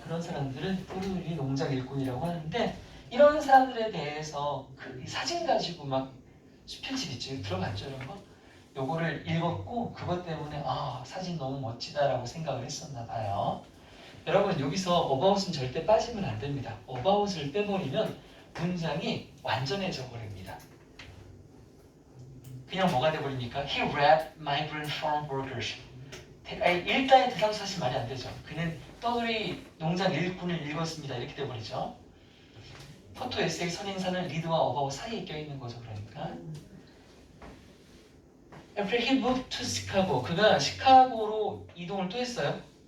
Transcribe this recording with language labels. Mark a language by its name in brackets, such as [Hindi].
[Korean] 그런 사람들은 또르리 농장 일꾼이라고 하는데 이런 사람들에 대해서 그 사진 가지고 막 수필집 있죠. 들어봤죠, 이런 거? 요거를 읽었고 그것 때문에 사진 너무 멋지다라고 생각을 했었나 봐요. 여러분 여기서 about은 절대 빠지면 안 됩니다. about을 빼버리면 문장이 완전해져 버립니다. 그냥 뭐가 돼버립니까? [English] He read migrant farm workers. [Korean] 일단의 대상수 사실 말이 안 되죠. 그는 떠돌이 농장 일꾼을 읽었습니다. 이렇게 돼버리죠. 포토 에세이 선행사는 리드와 어바웃 사이에 껴있는 거죠. 그러니까 [English] After he moved to Chicago, [Korean] 그가 시카고로 이동을 또 했어요.